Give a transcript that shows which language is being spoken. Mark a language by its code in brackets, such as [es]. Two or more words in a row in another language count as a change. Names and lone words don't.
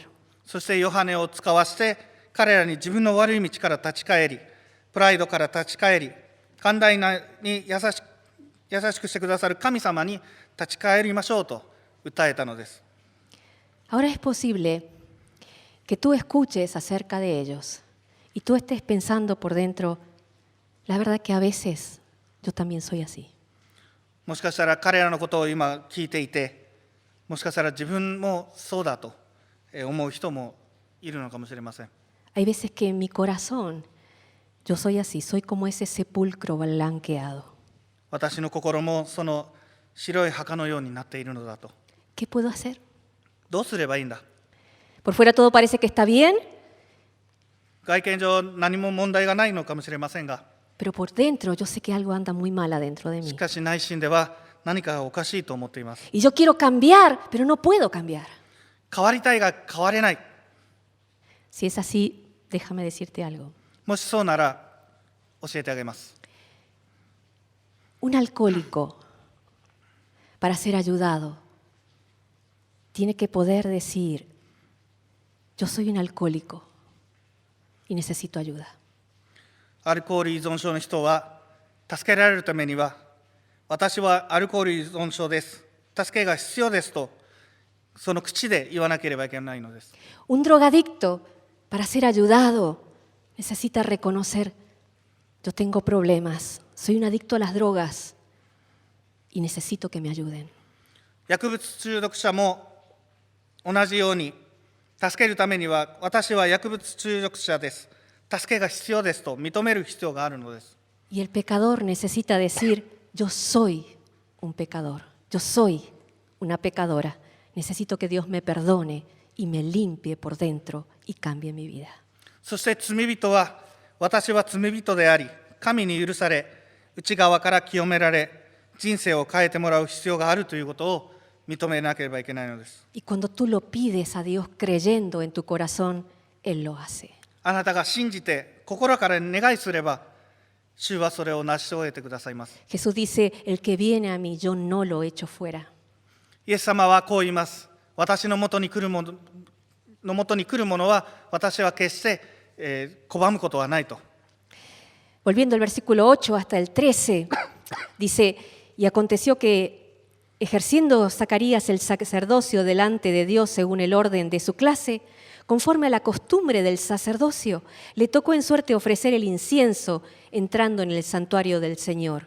[ja] そしてヨハネを使わして彼らに自分の悪い道から立ち返り、プライドから立ち返り、寛大に優しくしてくださる神様に立ち返りましょうと訴えたのです。 [es] Ahora es posible que tú escuches acerca de ellos y tú estés pensando por dentro, la verdad que a veces yo también soy así. [ja] もしかしたら彼らのことを今聞いていて、もしかしたら自分もそうだと思う人もいるのかもしれません。 [es] Hay veces que en mi corazón yo soy así, soy como ese sepulcro blanqueado. [ja] 私の心もその白い墓のようになっているのだと。 [es] ¿Qué puedo hacer? [ja] どうすればいいんだ。 [es] Por fuera todo parece que está bien, [ja] 外見上何も問題がないのかもしれませんが、 [es] pero por dentro yo sé que algo anda muy mal adentro de [ja] し [es] mí. [ja] かし内心では何かがおかしいと思っています。 [es] Y yo quiero cambiar, pero no puedo cambiar. [ja] 変わりたいが変われない。 [es] Si es así, déjame decirte algo. [ja] もしそうなら教えてあげます。 [es] Un alcohólico, para ser ayudado, tiene que poder decir, yo soy un alcohólico y necesito ayuda. [ja] アルコール依存症の人は助けられるためには、私はアルコール依存症です、助けが必要ですとその口で言わなければいけないのです。 [es] Un drogadicto, para ser ayudado, necesita reconocer, yo tengo problemas, soy un adicto a las drogas y necesito que me ayuden. [ja] 薬物中毒者も同じように、助けるためには、私は薬物中毒者です、助けが必要ですと認める必要があるのです。 [es] Y el pecador necesita decir, yo soy un pecador, yo soy una pecadora, necesito que Dios me perdone y me limpie por dentro y cambie mi vida. [ja] そして罪人は、私は罪人であり、神に許され、内側から清められ、人生を変えてもらう必要があるということを認めなければいけないのです。 [es] Y cuando tú lo pides a Dios creyendo en tu corazón, Él lo hace. [ja] あなたが信じて心から願いすれば、主はそれを成し遂げてくださいます。 [es] Jesús dice, el que viene a mí, yo no lo echo fuera. [ja] イエス様はこう言います。私のもとに来るものは、私は決して拒むことはないと。 [es] Volviendo al versículo 8 hasta el 13, dice, y aconteció que ejerciendo Zacarías el sacerdocio delante de Dios según el orden de su clase, conforme a la costumbre del sacerdocio, le tocó en suerte ofrecer el incienso entrando en el santuario del Señor.